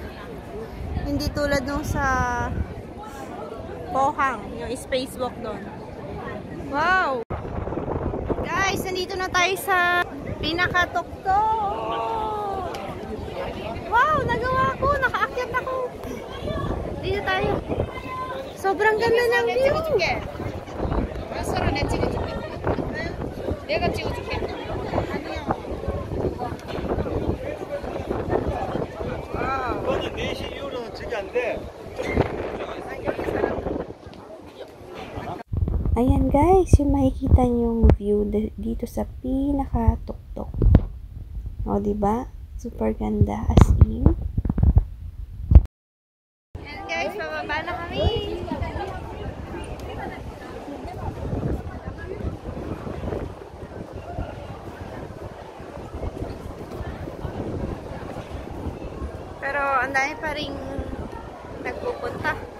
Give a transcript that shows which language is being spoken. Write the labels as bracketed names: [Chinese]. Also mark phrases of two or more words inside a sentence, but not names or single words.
[Filipino] Hindi tulad nung sa Pohang, yung spacewalk doon. Wow! Guys, nandito na tayo sa pinakatuktok. Wow! Nagawa ko! Nakaakyat ako. Dito tayo. Sobrang ganda ng view. [Korean] 내가 찍어줄게. 이거는 4시 이후로는 저기 안 돼. [Filipino] Ayan guys, yung makikita niyong view dito sa pinaka-tuktok. O, diba? Super ganda [English] as in. [Filipino] Ayan guys, pababa na kami. Pero ang dami pa rin nagpupunta.